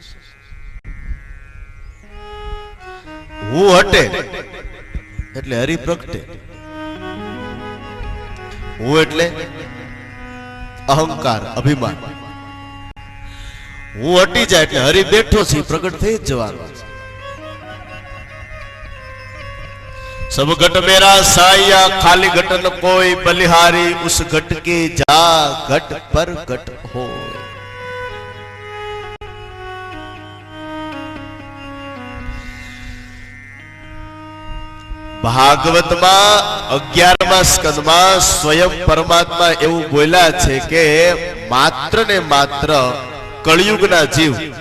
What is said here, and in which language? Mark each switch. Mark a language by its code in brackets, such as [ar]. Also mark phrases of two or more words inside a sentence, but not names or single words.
[gu] હું હટે એટલે હરિ પ્રગટે. હું એટલે અહંકાર, અભિમાન. હું હટી જાય એટલે હરિ બેઠો છે, પ્રગટ થઈ જ જવાનો. [hi] सब घट मेरा साया, खाली घट न कोई बलिहारी, उस घट के जा घट पर घट हो. [gu] ભાગવતમાં 11મા સ્કંદમાં સ્વયં પરમાત્મા એવું બોલ્યા છે કે માત્ર ને માત્ર કળિયુગના જીવ